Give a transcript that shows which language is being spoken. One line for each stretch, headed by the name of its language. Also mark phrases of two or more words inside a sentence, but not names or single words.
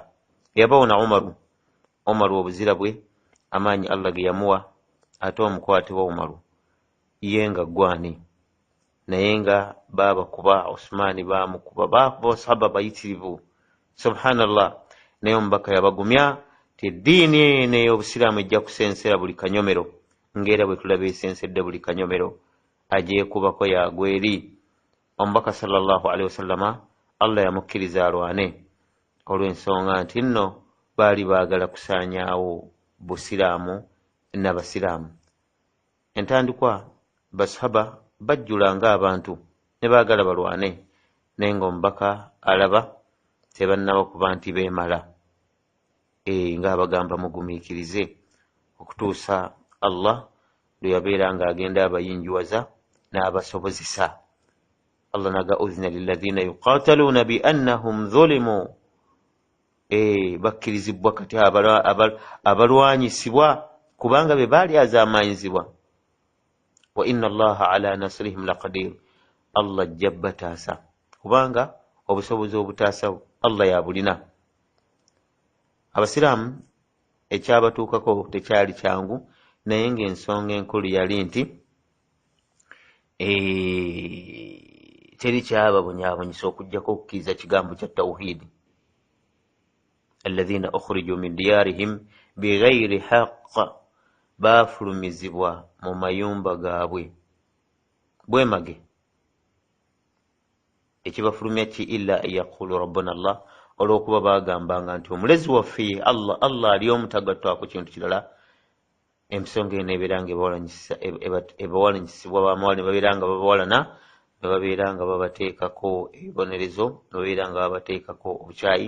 Ganda: Yabawona Umaru obuzira bwe, amaanyi Allah ge yamuwa, ate omukwatibwa Umaru ye nga gwani, naye nga baabakuba. Usmani baamukuba, baakuba sahaba bayitirivu. Subhanallah. Naye omubaka yabagumya ti eddiini eno ey'obusiraamu ejja kusensera buli kanyomero, ng'era bwe tulaba esensedde buli kanyomero, agyekubako yagwa eri. Omubaka
Arabic: صلى الله عليه وسلم
Ganda: Allah yamukkiriza alwane olw'ensonga nti nno baali baagala kusaanyaawo busiraamu n'abasiraamu. Entandikwa basahaba bajjulanga abantu ne baagala balwane, naye ng'omubaka alaba tebannaba kuba nti beemala, ng'abagamba mugumiikirize okutuusa Allah lwe yabeera ng'agenda abayinjuwaza n'abasobozesa.
Arabic: الله ناغا أذن للذين يقاتلون بأنهم ظلموا.
Ganda: Bakkirizibwa kati abalwanyisibwa kubanga be baali azaamanyizibwa.
Arabic: وإن الله على نصرهم لقدير.
Ganda: Allah ajja bataasa kubanga obusobozi obutaasa Allah yabulina. Abasiraamu ekyabatuukako tekyali kyangu, naye ng'ensonga enkulu yali nti teri kyababonyaabonyisa okuggyako okukkiriza kigambo kya tawhiidi.
Arabic: الذين أخرجوا من ديارهم بغير حق,
Ganda: baafulumizibwa mu mayumba gaabwe bwemage. ekibafulumya ki?
Arabic: إلا أن يقولوا ربنا الله,
Ganda: olw'okuba baagambanga nti omulezi waffe Allah ali omu, tagattwako kintu kirala. ensonga eno ebeeranga ebawalanyisibwa bamawala ne babeeranga babawalana, ne babeeranga babateekako ebibonerezo, ne babeeranga babateekako obukyayi.